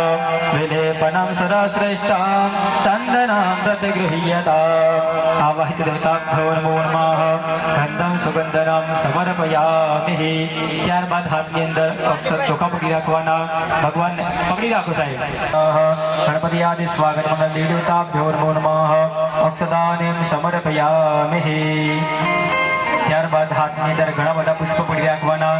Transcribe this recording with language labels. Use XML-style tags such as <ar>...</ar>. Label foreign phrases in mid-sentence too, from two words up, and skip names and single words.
<sa>विलेपनं सदाश्रेष्ठां चन्दनं प्रतिगृह्यता आवाहित देवताभ्यो नमो नमः गन्धं सुगन्धनं समर्पयामि</sa> <gu>ત્યારબાદ હાથની અંદર અક્ષર ચોખા પકડી રાખવાના ભગવાનને પકડી રાખો સાહેબ</gu> <sa>गणपति आदि स्वागत मंगल देवताभ्यो नमो नमः अक्षतान् समर्पयामि</sa> <gu>ત્યારબાદ હાથની અંદર ઘણા બધા પુષ્પો પડી રાખવાના.</gu>